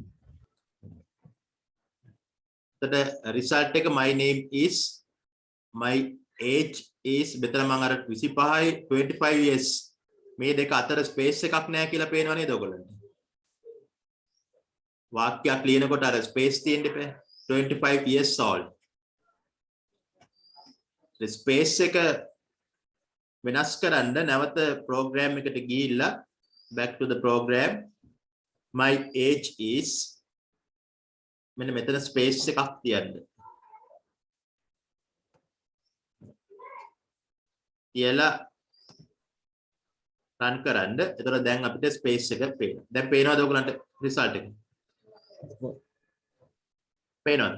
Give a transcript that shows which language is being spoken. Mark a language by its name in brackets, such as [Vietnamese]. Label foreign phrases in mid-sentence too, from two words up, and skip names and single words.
[English] The result එක my name is, my age is, [Sinhala] මෙතන මම අර 25 years මේ දෙක අතර ස්පේස් එකක් නැහැ කියලා පේනව නේද ඔයගොල්ලන්ට? වාක්‍යයක් ලියනකොට අර ස්පේස් තියෙන්න එපා. [English] 25 years old. [Sinhala] ස්පේස් එක වෙනස් කරන්න නැවත ප්‍රෝග්‍රෑම් එකට ගිහිල්ලා [English] back to the program. My age is [Sinhala] මෙන්න මෙතන ස්පේස් එකක් තියන්න. කියලා run කරන්න. එතකොට දැන් අපිට ස්පේස් එක පේනවා. දැන් පේනවද ඔයගලන්ට රිසල්ට් එක? පේනවද?